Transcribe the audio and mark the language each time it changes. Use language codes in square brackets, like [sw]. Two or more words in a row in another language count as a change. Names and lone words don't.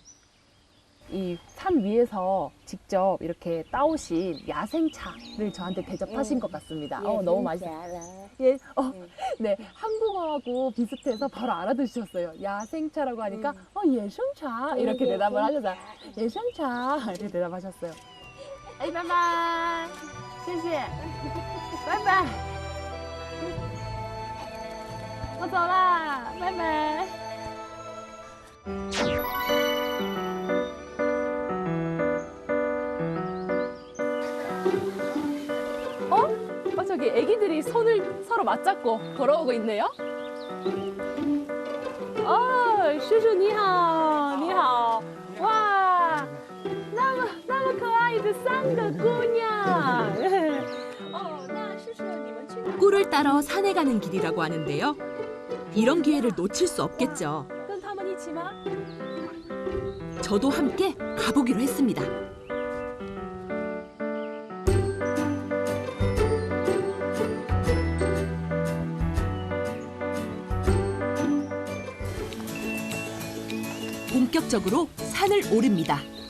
[ko] 이 산 위에서 직접 이렇게 따오신 야생차를 저한테 대접하신 것 같습니다. 너무 맛있어요. 예, 네, 한국어하고 비슷해서 바로 알아들으셨어요. 야생차라고 하니까 예생차 이렇게 대답을 하셔서 예생차 이렇게 대답하셨어요. 에이, 바이바이. 谢谢. 바이바이. [zh] 我走啦，拜拜。 [ko] 저기 애기들이 손을 서로 맞잡고 걸어오고 있네요. [zh] 叔叔你好，你好，哇，那么可爱的3个姑娘。那叔叔你们去哪？ [ko] 꿀을 따러 산에 가는 길이라고 하는데요. 이런 기회를 놓칠 수 없겠죠. [zh] 跟他们一起吗？ [ko] 저도 함께 가보기로 했습니다. 본격적으로 산을 오릅니다.